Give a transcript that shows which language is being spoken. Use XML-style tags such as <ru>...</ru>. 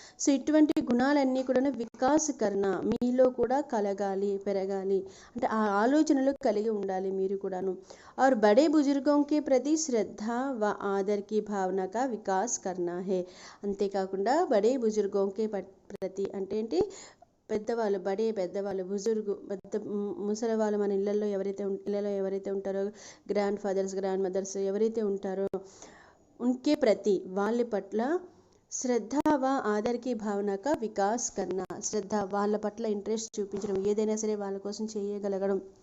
<te>So ఇటువంటి గుణాలన్నీ కూడా</te> <hi>వికాస్ కర్ణ,</hi> <te>మీలో కూడా కలగాలి, పెరగాలి, అంటే ఆ ఆలోచనలు కలిగి ఉండాలి మీరు కూడాను.</te> <hi>और बड़े बुजुर्गों के प्रति श्रद्धा व आदर की भावना का विकास करना है.</hi> <te>అంతేకాకుండా</te> <hi>బడే బుజుర్గోంకే ప్రతి</hi> <te>అంటే ఏంటి, పెద్దవాళ్ళు, పెద్దవాళ్ళు, బుజుర్గు పెద్ద ముసలి వాళ్ళు, మన ఇళ్ళల్లో ఎవరైతే ఉంటారో, గ్రాండ్ ఫాదర్స్, గ్రాండ్ మదర్స్ ఎవరైతే ఉంటారో,</te> <hi>ఉన్కే ప్రతి</hi> <te>వాళ్ళ పట్ల</te> <hi>శ్రద్ధ వ ఆదర్కి భావనక వికాస్ కర్ణ,</hi> <te>శ్రద్ధ వాళ్ళ పట్ల ఇంట్రెస్ట్ చూపించడం, ఏదైనా సరే వాళ్ళ కోసం చేయగలగడం.</te>